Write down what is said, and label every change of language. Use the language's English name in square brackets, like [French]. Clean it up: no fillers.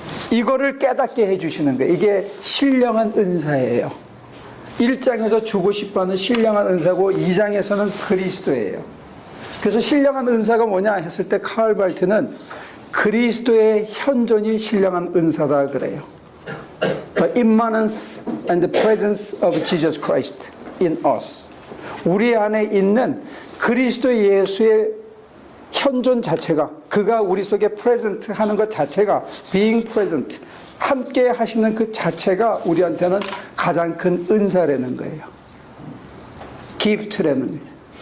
[Korean] 이거를 깨닫게 해 주시는 거예요. 이게 신령한 은사예요. 1장에서 주고 싶어하는 신령한 은사고 2장에서는 그리스도예요. 그래서 신령한 은사가 뭐냐 했을 때 카을 발트는 그리스도의 현존이 신령한 은사다 그래요. [English] The immanence and the presence of Jesus Christ in us. [Korean] 우리 안에 있는 그리스도 예수의 현존 자체가, 그가 우리 속에 present 하는 것 자체가, [English] being present, [Korean] 함께 하시는 그 자체가 우리한테는 가장 큰 은사라는 거예요. gift라는 거죠.